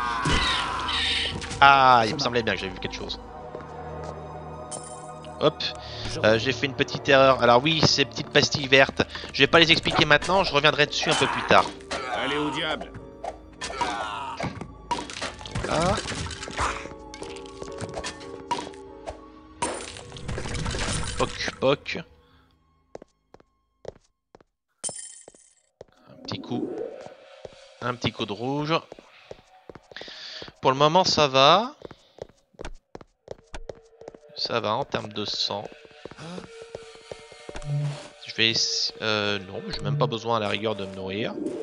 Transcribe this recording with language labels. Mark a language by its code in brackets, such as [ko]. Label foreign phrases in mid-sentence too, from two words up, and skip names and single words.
[fr] Ah, il me semblait bien que j'avais vu quelque chose. Hop. J'ai fait une petite erreur. Alors oui, ces petites pastilles vertes, je vais pas les expliquer maintenant, je reviendrai dessus un peu plus tard. Allez au diable. Voilà. Poc, poc. Un petit coup. Un petit coup de rouge. Pour le moment, ça va. Ça va en termes de sang. Je vais... non, j'ai même pas besoin à la rigueur de me nourrir.